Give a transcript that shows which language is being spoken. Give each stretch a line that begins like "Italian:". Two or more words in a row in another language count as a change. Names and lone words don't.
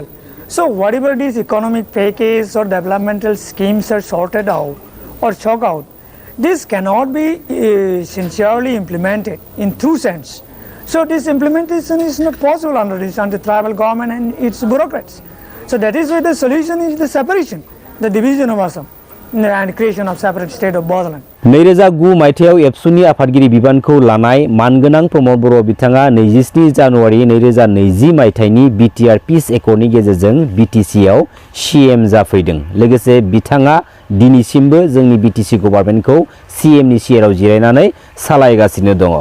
English: So whatever these economic packages or developmental schemes are sorted out or chalked out, this cannot be sincerely implemented in true sense. So this implementation is not possible under this anti-tribal government and its bureaucrats. So that is why the solution is the separation, the division of Assam and creation of separate state of Bodoland.
Bodo: 2009 मायथाइयाव एबसुनि आफादगिरि बिबानखौ लानाय मानगोनां प्रमद बर' बिथाङा 27 जानुवारि 2020 मायथाइनि बिटिआर
English: peace accordनि
Bodo: गेजेरजों बिटिसिआव सीएम जाफैदों। लोगोसे बिथाङा दिनैसिमबो जोंनि बिटिसि गभर्नमेन्टखौ सीएमनि चेयाराव जिरायनानै सालायगासिनो दङ।